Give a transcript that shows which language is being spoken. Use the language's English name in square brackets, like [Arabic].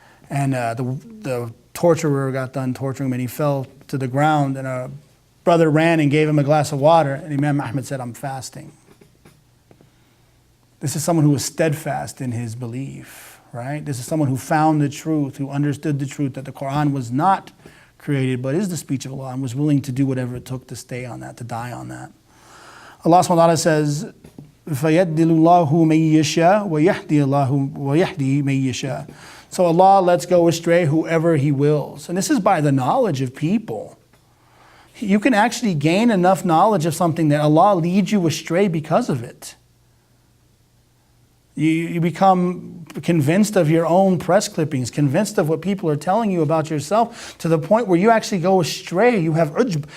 [English] And the torturer got done torturing him and he fell to the ground, and a brother ran and gave him a glass of water, and Imam Ahmed said, "I'm fasting." This is someone who was steadfast in his belief, right? This is someone who found the truth, who understood the truth that the Quran was not created, but is the speech of Allah, and was willing to do whatever it took to stay on that, to die on that. Allah subhanahu wa ta'ala says, [Arabic] فَيَدِّلُ اللَّهُ مَن يَشَاءُ [English] وَيَهْدِي مَن يَشَاءُ. So Allah lets go astray whoever He wills. And this is by the knowledge of people. You can actually gain enough knowledge of something that Allah leads you astray because of it. You become convinced of your own press clippings, convinced of what people are telling you about yourself, to the point where you actually go astray. You have ujb.